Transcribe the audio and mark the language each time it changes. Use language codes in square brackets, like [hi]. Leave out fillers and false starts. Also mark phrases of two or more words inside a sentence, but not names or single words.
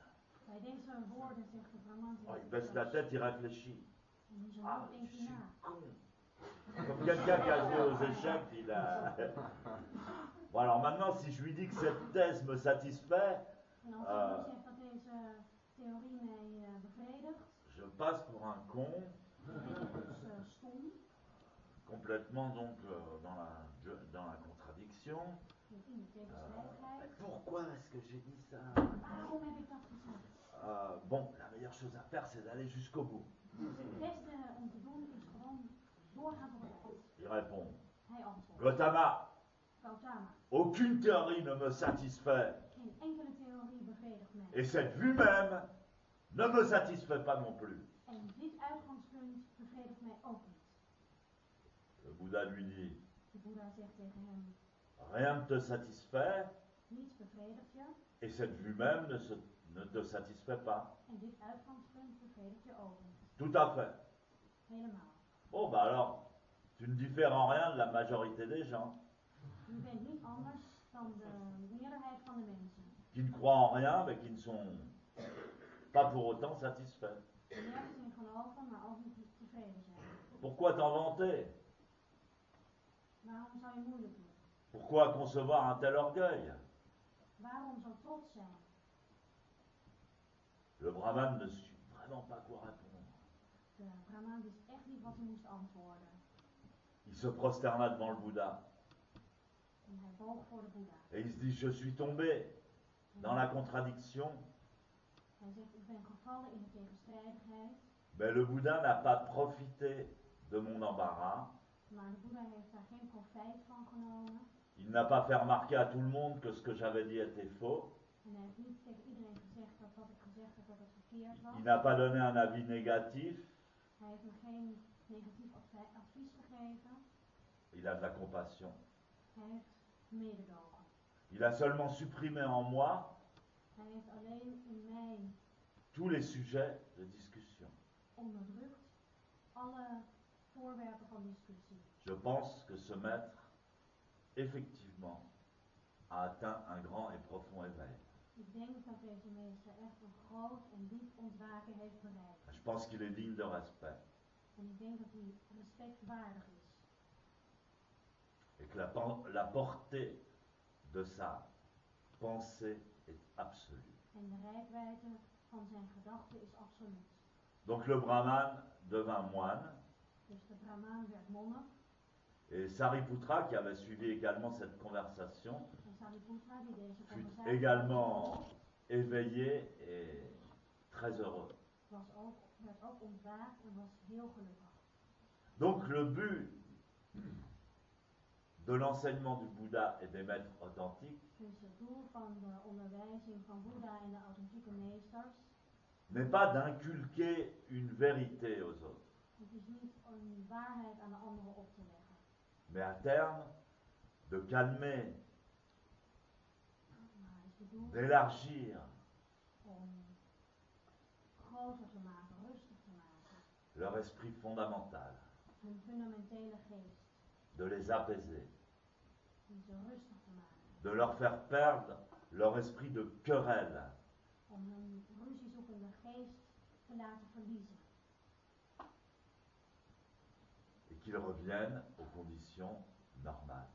[nl] Bij deze woorden zegt de Brahman: [fr] Oh, il baisse la tête, il réfléchit. [nl] En in zijn Ah, hoofd [fr] je [nl] denkt hij [fr] suis [nl] na. [fr] con. Comme quelqu'un qui a joué aux échecs, il a. Bon, alors maintenant, si je lui dis que cette thèse me satisfait, [nl] En als hij zegt dat deze theorie mij bevredigt, [fr] je passe pour un con, [nl] ben ik dus stom, [fr] complètement donc dans la contradiction. [nl] in de tegenstrijdigheid. [fr] Pourquoi est-ce que j'ai dit ça? [nl] Waarom heb ik dat gezegd? [fr] Bon, la meilleure chose à faire, c'est d'aller jusqu'au bout. [nl] Het beste om te doen is gewoon doorgaan tot het eind. [fr] Il répond [nl] Hij antwoordt: [fr] Gautama, [nl] Gautama, [fr] aucune théorie ne me satisfait. [nl] geen enkele theorie bevredigt mij. [fr] Et cette vue même ne me satisfait pas non plus. [nl] En dit uitgangspunt bevredigt mij ook niet. [fr] Le Bouddha lui dit [nl] De Boeddha zegt tegen hem: [fr] rien ne te satisfait, [nl] niets bevredigt je. [fr] et cette vue même ne te satisfait pas. [nl] En dit uitgangspunt bevredigt je ook niet. [fr] Tout à fait. [nl] Helemaal. [fr] Bon, bah alors, tu ne diffères en rien de la majorité des gens [nl] Je bent niet anders dan de meerderheid van de mensen. [fr] qui ne croient en rien, mais qui ne sont pas pour autant satisfaits. [nl] Die nergens in geloven, maar ook niet tevreden zijn. [fr] Pourquoi t'en vanter? [nl] Waarom zou je moeilijk doen? [fr] Pourquoi concevoir un tel orgueil? [nl] Waarom zo trots zijn? [fr] Le brahman ne sut vraiment pas quoi répondre. [nl] De Brahman wist echt niet wat hij moest antwoorden. [fr] Il se prosterna devant le Bouddha [nl] En hij boog voor de Boeddha. [fr] et il se dit je suis tombé dans la contradiction. [nl] Hij zegt: ik ben gevallen in de tegenstrijdigheid. [fr] Mais le Bouddha n'a pas profité de mon embarras. [nl] Maar de Boeddha heeft daar geen profijt van genomen. [fr] Il n'a pas fait remarquer à tout le monde que ce que j'avais dit était faux. [nl] En hij heeft niet tegen iedereen gezegd dat wat ik gezegd heb dat het verkeerd was. [fr] Il n'a pas donné un avis négatif. [nl] Hij heeft me geen negatief advies gegeven. [fr] Il a de la compassion. [nl] Hij heeft mededogen. [fr] Il a seulement supprimé en moi [nl] Hij heeft alleen in mij [fr] tous les sujets de discussion. [nl] onderdrukt alle voorwerpen van discussie. [fr] Je pense que ce maître, effectivement, a atteint un grand et profond éveil. [nl] Ik denk dat deze meester echt een groot en diep ontwaken heeft bereikt. [fr] Je pense qu'il est digne de respect. [nl] En ik denk dat hij respectwaardig is. [fr] et que la portée de sa pensée est absolue. [nl] En de reikwijdte van zijn gedachten is absoluut. [fr] Donc le brahman devint moine. [nl] Dus de Brahmaan werd monnik. [fr] Et Sariputra, qui avait suivi également cette conversation, [nl] En Sariputra, die deze [fr] fut [nl] conversatie [fr] également éveillé et très heureux. [nl] werd ook ontwaakt en was heel gelukkig. [fr] Donc le but de l'enseignement du Bouddha et des maîtres authentiques [nl] Dus het doel van de onderwijzing van Boeddha en de authentieke meesters [fr] n'est pas d'inculquer une vérité aux autres, [nl] het is niet een waarheid aan de anderen op te leggen, [fr] mais à terme de calmer, [nl] maar het is bedoeld [fr] d'élargir [nl] om groter te maken, rustig te maken, [fr] leur esprit fondamental, [nl] hun fundamentele geest, [fr] de les apaiser, [nl] om ze rustig te maken, [fr] de leur faire perdre leur esprit de querelle, [nl] om hun ruziezoekende geest te laten verliezen [fr] et qu'ils reviennent aux conditions normales.